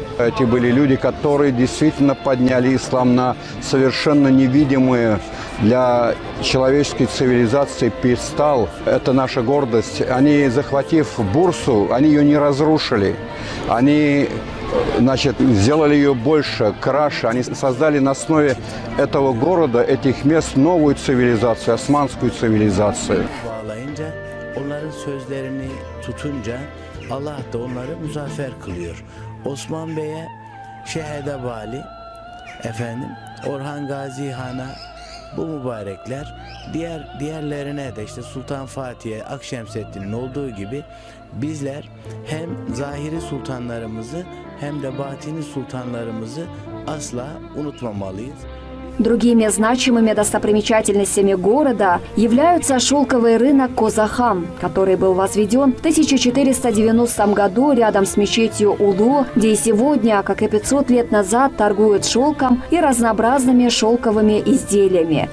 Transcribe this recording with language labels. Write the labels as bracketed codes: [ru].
[ru] Эти были люди, которые действительно подняли ислам на совершенно невидимые для человеческой цивилизации пьедестал. Это наша гордость. Они, захватив Бурсу, они ее не разрушили. Они значит, сделали ее больше, краше. Они создали на основе этого города, этих мест новую цивилизацию, османскую цивилизацию. [tr] Bağlayınca, onların sözlerini tutunca Allah da onları muzaffer kılıyor. Osman Bey'e Şehede Vali, efendim Orhan Gazi Han'a bu mübarekler diğerlerine de işte Sultan Fatih'e, Akşemseddin'in olduğu gibi bizler hem zahiri sultanlarımızı hem de batini sultanlarımızı asla unutmamalıyız. [ru] Другими значимыми достопримечательностями города являются шелковый рынок Козахан, который был возведен в 1490 году рядом с мечетью Улу, где и сегодня, как и 500 лет назад, торгуют шелком и разнообразными шелковыми изделиями.